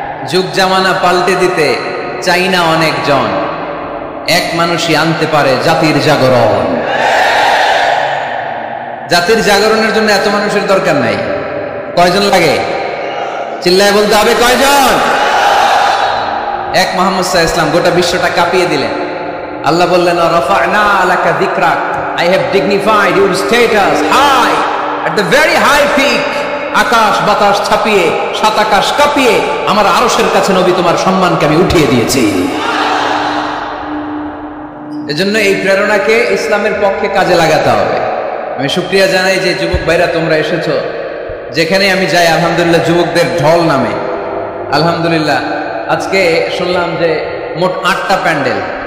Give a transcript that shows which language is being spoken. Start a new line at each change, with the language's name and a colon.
Bangla: যুগ জামানা পাল্টে দিতে চাই না অনেকজন, এক মানুষই আনতে পারে জাতির জাগরণ। জাতির জাগরণের জন্য এত মানুষের দরকার নাই। কয়জন লাগে? চিল্লায় বলতে হবে, কয়জন? এক মুহাম্মদ সাল্লাল্লাহু আলাইহি ওয়াসাল্লাম গোটা বিশ্বটা কাঁপিয়ে দিলেন। আল্লাহ বললেন,
Arabic: রাফা'না লাকা যিকরাক,
English: I have dignified your status high at the very high peak.
Bangla: আকাশ বাতাস ছাপিয়ে, সাত আকাশ কাঁপিয়ে আমার আরশের কাছে নবী তোমার সম্মানকে আমি উঠিয়ে দিয়েছি। এজন্য এই প্রেরণাকে ইসলামের পক্ষে কাজে লাগাতে হবে। আমি শুকরিয়া জানাই যে যুবক ভাইরা তোমরা এসেছো, যেখানে আমি যাই আলহামদুলিল্লাহ যুবকদের ঢল নামে। আলহামদুলিল্লাহ আজকে শুনলাম যে মোট 8টা প্যান্ডেল।